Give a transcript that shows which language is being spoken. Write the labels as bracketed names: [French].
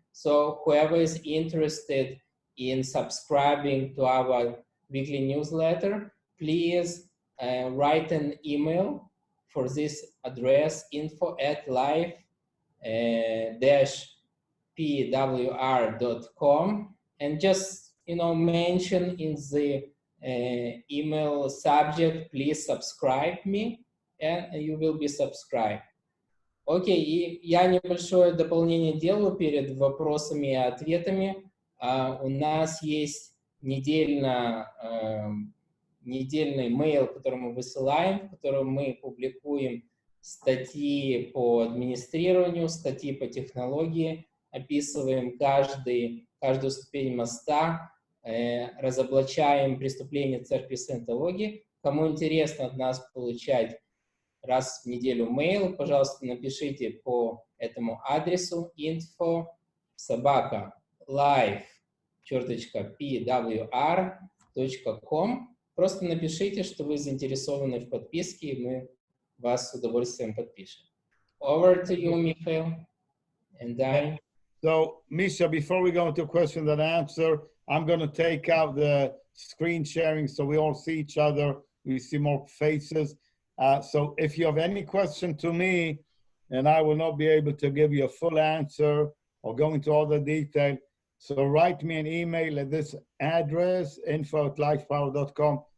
[English] So whoever is interested in subscribing to our weekly newsletter, please write an email for this address, info@live-pwr.com, and just mention in the email subject, please subscribe me, and you will be subscribed. [Russian] Окей, и я небольшое дополнение делаю перед вопросами и ответами. У нас есть недельный мейл, который мы высылаем, в котором мы публикуем статьи по администрированию, статьи по технологии, описываем каждую ступень моста, разоблачаем преступления церкви саентологии. Кому интересно от нас получать раз в неделю мейл, пожалуйста, напишите по этому адресу info@live-pwr.com. Просто напишите, что вы заинтересованы в подписке, и мы вас с удовольствием подпишем. [English] Over to you, Mikhail and Dani. So, Misha, before we go into question and answer, I'm going to take out the screen sharing so we all see each other. We see more faces. So if you have any question to me, and I will not be able to give you a full answer or go into all the detail, so write me an email at this address, info@lifepower.com.